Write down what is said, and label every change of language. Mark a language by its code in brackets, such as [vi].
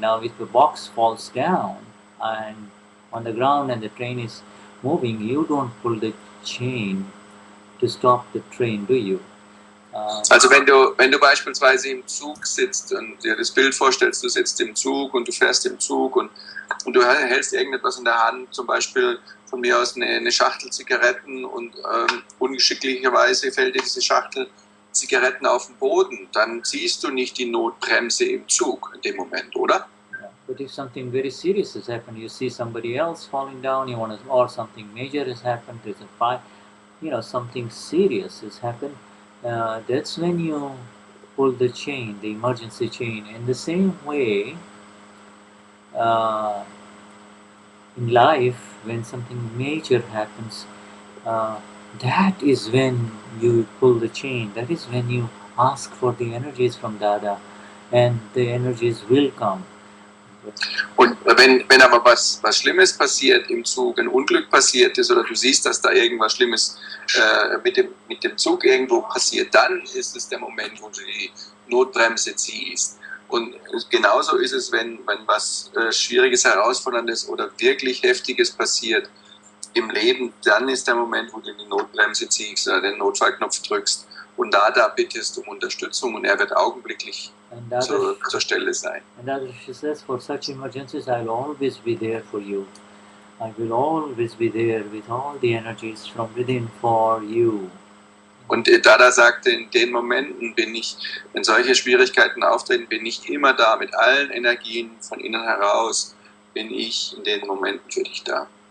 [en] Now if the box falls down and on the ground and the train is moving, you don't pull the chain to stop the train, do you? [de] Also wenn du beispielsweise im Zug sitzt und dir das Bild vorstellst, du sitzt im Zug und du fährst im Zug und du hältst irgendetwas in der Hand, zum Beispiel von mir aus eine Schachtel Zigaretten und ungeschicklicherweise fällt dir diese Schachtel Zigaretten auf den Boden, dann ziehst du nicht die Notbremse im Zug in dem Moment, oder? [en] Yeah. But if something very serious has happened, you see somebody else falling down, or something major has happened, there's a fire, something serious has happened, that's when you pull the chain, the emergency chain. In the same way, in life, when something major happens, that is when you pull the chain. That is when you ask for the energies from Dada, and the energies will come. [de] Und wenn aber was Schlimmes passiert im Zug, ein Unglück passiert ist oder du siehst, dass da irgendwas Schlimmes mit dem Zug irgendwo passiert, dann ist es der Moment, wo du die Notbremse ziehst. Und genauso ist es, wenn was Schwieriges, Herausforderndes oder wirklich Heftiges passiert im Leben, dann ist der Moment, wo du die Notbremse ziehst oder den Notfallknopf drückst und da bittest um Unterstützung und er wird augenblicklich zur Stelle sein. [en] And Dadashri says, for such emergencies, I'll always be there for you. I will always be there with all the energies from within for you. [de] Und Dada sagte, in den Momenten wenn solche Schwierigkeiten auftreten, bin ich immer da, mit allen Energien von innen heraus, bin ich in den Momenten für dich da.